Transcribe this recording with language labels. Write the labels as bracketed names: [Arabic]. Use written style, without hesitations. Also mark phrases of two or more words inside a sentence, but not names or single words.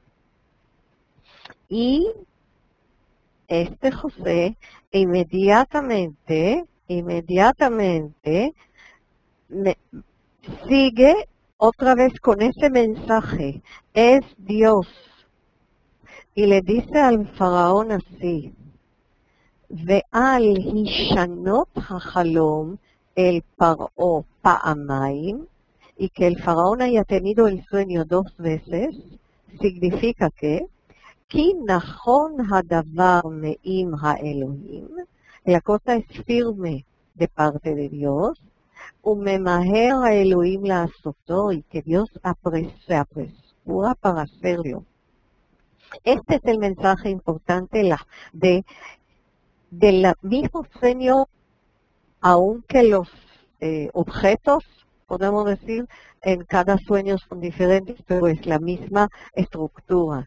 [Spanish] Y José inmediatamente sigue otra vez con ese mensaje. Es Dios. Y le dice al faraón así. [Hebrew] ועל השנות החלום אל פרעה פעמיים, [Spanish] y que el faraón haya tenido el sueño 2 veces, significa que [Hebrew] כי נכון הדבר מעם האלוהים, [Spanish] la cosa es firme de parte de Dios, [Hebrew] וממהר האלוהים לעשותו, [Spanish] y que Dios se apresura para hacerlo. Este es el mensaje importante del mismo sueño, aunque los objetos, podemos decir, en cada sueño son diferentes, pero es la misma estructura.